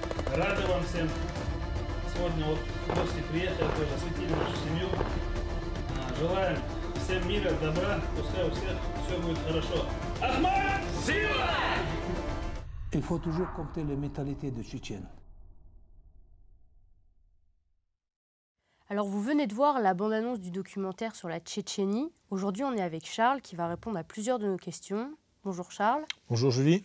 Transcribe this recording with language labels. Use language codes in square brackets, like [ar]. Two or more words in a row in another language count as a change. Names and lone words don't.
[ru] Рады вам всем. Сегодня вот гости приехали, тоже осветили нашу семью. Желаем всем мира, добра, пускай у всех все будет хорошо. Ахмад Сила! [fr] Il faut toujours compter les mentalités de Tchétchènes. Alors vous venez de voir la bande-annonce du documentaire sur la Tchétchénie. Aujourd'hui on est avec Charles qui va répondre à plusieurs de nos questions. Bonjour Charles. Bonjour Julie.